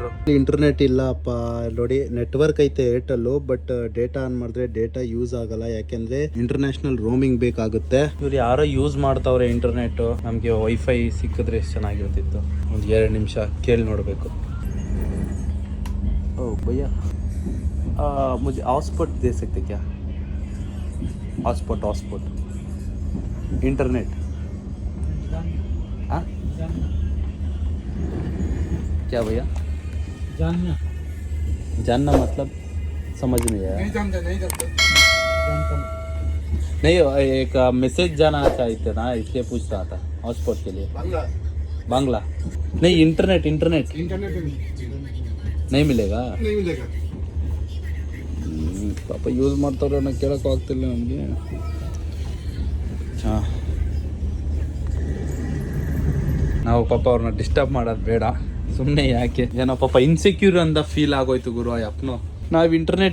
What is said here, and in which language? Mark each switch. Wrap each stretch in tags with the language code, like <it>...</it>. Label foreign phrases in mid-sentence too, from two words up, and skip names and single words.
<kn>ಇಂಟರ್ನೆಟ್ ಇಲ್ಲಪ್ಪ ನೋಡಿ, ನೆಟ್ವರ್ಕ್ ಐತೆ ಏರ್ಟೆಲ್,</kn> <en>but data on</en> <kn>ಮಾಡಿದ್ರೆ</kn> <en>data use</en> <kn>ಆಗಲ್ಲ. ಯಾಕೆಂದ್ರೆ</kn> <en>international roaming</en> <kn>ಬೇಕಾಗುತ್ತೆ. ಇವ್ರು ಯಾರೋ ಯೂಸ್ ಮಾಡ್ತಾವ್ರೆ ಇಂಟರ್ನೆಟ್. ನಮ್ಗೆ ವೈಫೈ ಸಿಕ್ಕಿದ್ರೆ ಚೆನ್ನಾಗಿರ್ತಿತ್ತು. ಒಂದು 2 ನಿಮಿಷ ಕೇಳಿ ನೋಡ್ಬೇಕು. ಓ ಭಯ್ಯ,</kn> <hi>मुझे हॉटस्पॉट दे सकते क्या?</hi> <en>hotspot internet</en> <hi>क्या भैया जानना जानना मतलब समझ में आया नहीं जानते नहीं एक मैसेज जाना चाहते ना इसलिए पूछ रहा था हॉटस्पॉट के लिए बांग्ला नहीं इंटरनेट इंटरनेट नहीं मिलेगा नहीं मिलेगा</hi> <kn>ಪಾಪ ಯೂಸ್ ಮಾಡ್ತಾವ್ರೆ ಅನ್ನೋ ಕೇಳೋಕ್ಕೂ ಆಗ್ತಿಲ್ಲ ನಮಗೆ ಹಾಂ ನಾವು ಪಾಪ ಅವ್ರನ್ನ ಡಿಸ್ಟರ್ಬ್ ಮಾಡೋದು ಬೇಡ ಸುಮ್ಮನೆ ಯಾಕೆ ಏನೋ ಪಾಪ ಇನ್ಸೆಕ್ಯೂರ್ ಅಂತ ಫೀಲ್ ಆಗೋಯ್ತು ಗುರು ಅಪ್ಪನು ನಾವು ಇಂಟರ್ನೆಟ್</kn>